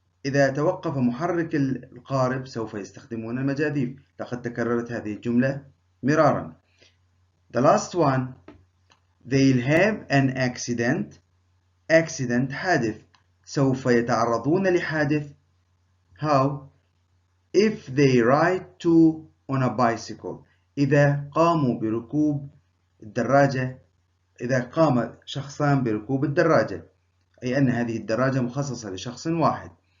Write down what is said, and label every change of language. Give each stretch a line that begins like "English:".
Arabic: إذا توقف محرك القارب سوف يستخدمون المجاذيف. لقد تكررت هذه الجملة مرارا.
English: The last one. They'll have an accident. Accident حادث.
Arabic: سوف يتعرضون لحادث.
English: How? If they ride two on a bicycle.
Arabic: إذا قاموا بركوب الدراجة. إذا قام شخصان بركوب الدراجة، أي أن هذه الدراجة مخصصة لشخص واحد.